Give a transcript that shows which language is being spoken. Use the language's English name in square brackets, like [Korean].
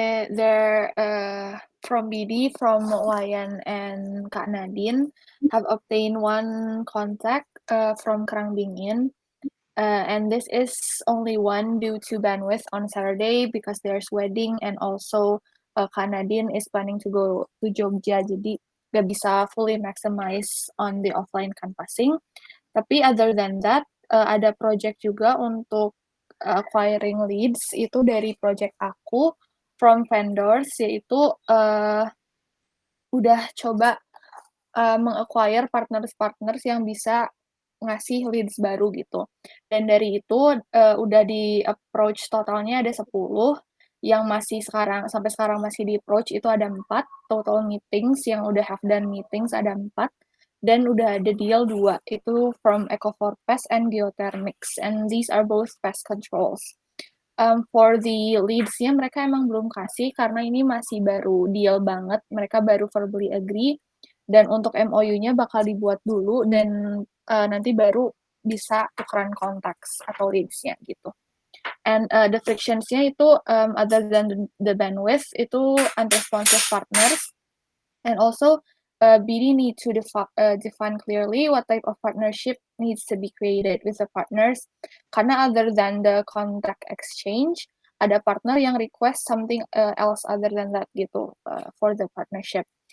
[English] There from BD, from Wayan and Kak Nadine have obtained one contact from Krang Bingin, and this is only one due to bandwidth on Saturday because there's wedding, and also Kak Nadine is planning to go to Jogja, [Indonesian] jadi gak bisa [English] fully maximize on the offline canvassing. [Indonesian] Tapi [English] other than that, [Indonesian] ada project juga untuk acquiring leads itu dari project aku [English] from vendors, [Indonesian] yaitu udah coba meng-acquire partners yang bisa ngasih leads baru gitu. Dan dari itu udah di-approach totalnya ada 10, yang sampai sekarang masih di-approach itu ada 4, total meetings yang udah [English] have done meetings [Indonesian] ada 4. Dan udah ada deal 2, itu [English] from Eco4 Pest and Geothermics, and these are both pest controls. For the [Indonesian] leads-nya mereka emang belum kasih karena ini masih baru deal banget, mereka baru verbally agree, dan untuk MOU-nya bakal dibuat dulu dan nanti baru bisa tukeran contacts atau leads-nya gitu. [English] And the frictions-nya itu other than the bandwidth itu unresponsive partners, and also BD need to define clearly what type of partnership needs to be created with the partners. [Indonesian] Karena [English] other than the contact exchange, [Indonesian] ada partner yang [English] request something else other than that [Indonesian] gitu for the partnership.